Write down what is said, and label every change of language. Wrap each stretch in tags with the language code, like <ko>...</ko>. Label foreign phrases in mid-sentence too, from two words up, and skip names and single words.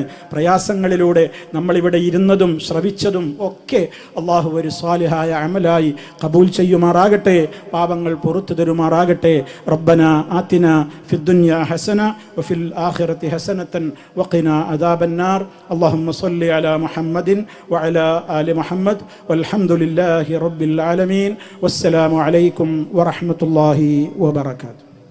<ml>പ്രയാസങ്ങളിലൂടെ നമ്മളിവിടെ ഇരുന്നതും ശ്രവിച്ചതും ഒക്കെ അള്ളാഹു ഒരു സ്വാലിഹായ അമലായി കബൂൽ ചെയ്യുമാറാകട്ടെ. പാപങ്ങൾ പുറത്തു തരുമാറാകട്ടെ.</ml> <ar>ربنا آتنا في الدنيا حسنة وفي الآخرة حسنة وقنا عذاب النار. اللهم صل على محمد وعلى آل محمد والحمد لله رب العالمين والسلام عليكم ورحمة الله وبركاته.</ar>